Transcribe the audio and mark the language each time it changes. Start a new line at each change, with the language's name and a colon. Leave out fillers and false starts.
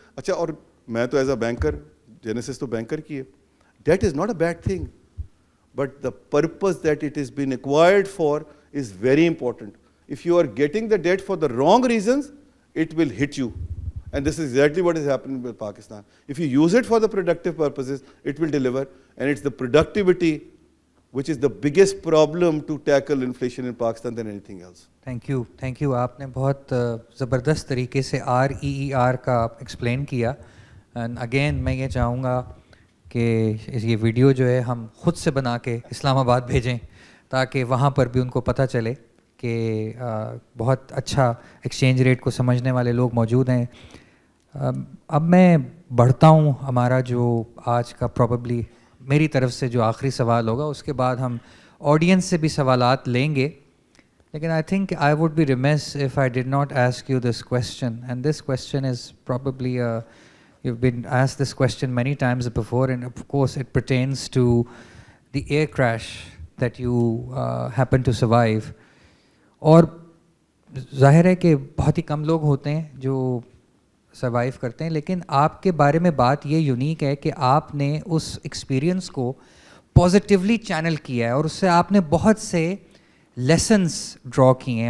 Urdu: اچھا, اور میں تو
English: as a banker,
Urdu: جینیسس تو بینکر کی ہے,
English: That is not a bad thing, but the purpose that it has been acquired for is very important. If you are getting the debt for the wrong reasons, it will hit you. And this is exactly what is happening with Pakistan. If you use it for the productive purposes, it will deliver. And it's the productivity which is the biggest problem to tackle inflation in Pakistan than anything else. Thank you.
Urdu: آپ نے بہت زبردست طریقے سے REER کا explain کیا. And again میں یہ چاہوں گا کہ یہ ویڈیو جو ہے ہم خود سے بنا کے اسلام آباد بھیجیں, تاکہ وہاں پر بھی ان کو پتہ چلے کہ بہت اچھا ایکسچینج ریٹ کو سمجھنے والے لوگ موجود ہیں. اب میں بڑھتا ہوں. ہمارا جو آج کا پروبیبلی میری طرف سے جو آخری سوال ہوگا, اس کے بعد ہم آڈینس سے بھی سوالات لیں گے. لیکن
English: I think I would be remiss if I did not ask you this question, and this question is probably you've been asked this question many times before, and of course it pertains to the air crash that you happened to survive.
Urdu: اور ظاہر ہے کہ بہت ہی کم لوگ ہوتے ہیں جو survive کرتے ہیں, لیکن آپ کے بارے میں بات یہ یونیک ہے کہ آپ نے اس ایکسپیرئنس کو پازیٹیولی چینل کیا ہے, اور اس سے آپ نے بہت سے لیسنس ڈرا کیے ہیں.